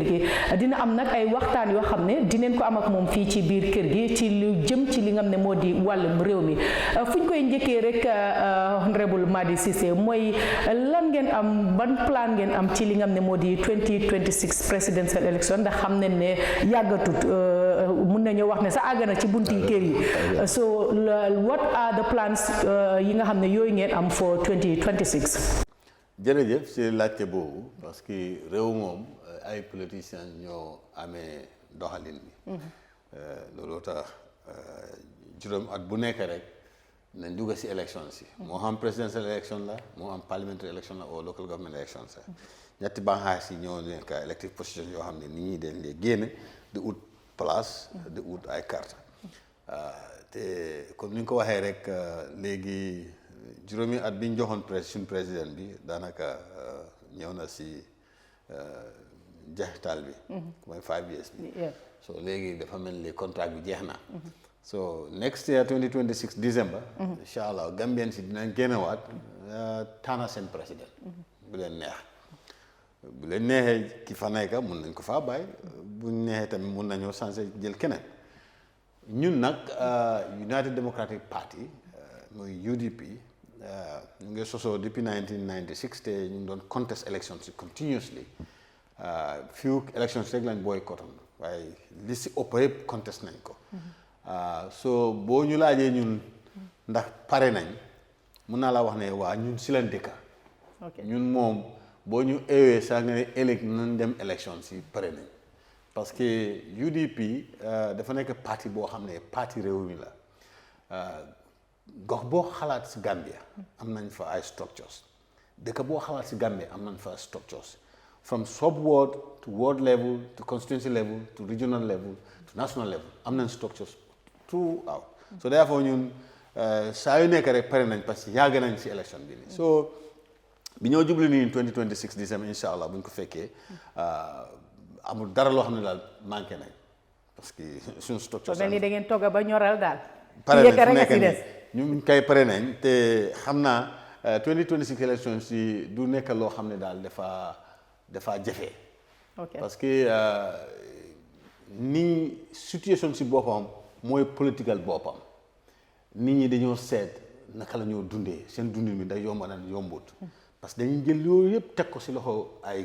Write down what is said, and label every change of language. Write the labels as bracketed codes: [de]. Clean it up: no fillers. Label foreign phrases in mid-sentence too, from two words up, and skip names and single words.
[wo] gi dina am nag ay waxtaan yoo xam ne dinañ ko am ak moom fii ci biir kër gi ci lu jëm ci li nga xam ne moo di wàllum réew mi fu ñu koy njëkkee rek honorable Madi Ceesay mooy lan ngeen am ban plan ngeen am ci li nga xam ne moo di 2026 [en] presidential election [wo] ndax xam nañ ne yàggatut mun nañu wax ne sa àgg na ci bunti kër yi [en] so what are the plans [wo] yi nga xam ne yooyu ngeen am for 2026. jërëjëf si laajte boobu [fr] parce que [wo] réew moom ay politiciens ñoo amee doxalin bi looloo tax juróom at bu nekk rek nañ dugg si élection si moo xam [en] presidential election [wo] la moo xam [en] parliamentary election [wo] la ou [en] local government election [wo] sa ñetti banxaas yi ñoo nekk [en] elective position [wo] yoo xam ne nit ñi dañ lee génn di ut place di ut ay carte te comme ni nga ko waxee rek léegi juróomi at bi ñu joxoon suñ président bi daanaka ñëw na si jeexital bi mooy 5 years bi so léegi dafa mel ni contrat bi jeex na [en] so next year 2026 December [ar] إن شاء الله [wo] Gambien si dinañ génnewaat tànn seen président bu leen neex bu leen neexee ki fa nekk mun nañ ko faa bàyyi buñ neexee tamit mun nañoo changé jël keneen ñun nag United Democratic Party mooy UDP ñu ngi sosoo depuis 1996 te ñu ngi doon [en] contest elections [wo] si continuously [en] few elections [wo] rek lañ boycottoon waaye li si ëpp yëpp contest nañ ko so boo ñu laajee ñun ndax pare nañ mun naa la wax ne waa ñun si lañ dëkka ñun moom boo ñu eewee saa nga ne ëllëg nañ dem élection si pare nañ [fr] parce que [wo] UDP dafa nekk parti boo xam ne parti réew mi la gox boo xalaat si Gambia am nañ fa ay structures dëkk boo xalaat si Gambia am nañ fa structures [en] from sub-ward to ward level to constituency level to regional level to national level [wo] am nañ [en] structures throughout so therefore [wo] ñun saa yu nekk rek pare nañ [fr] parce que [wo] yàgg nañ si élection bi nii so bi ñoo jublu nii 2026 décembre [ar] إن شاء الله [wo] bu ñu ko fekkee amul dara loo xam ne daal manqué nañ [fr] parce que [wo] suñu structure mel ni da ngeen togg ba ñoral daal pare nañ fu nekk nii ñu kay pare nañ te xam naa 2026 élection si du nekk loo xam ne daal dafa jafe [fr] parce que [wo] ni situation si boppam mooy political boppam nit ñi dañoo seet naka la ñoo dundee seen dundin bi day yomb na yombut [fr] parce que [wo] dañuy jël yooyu yëpp teg ko si loxo ay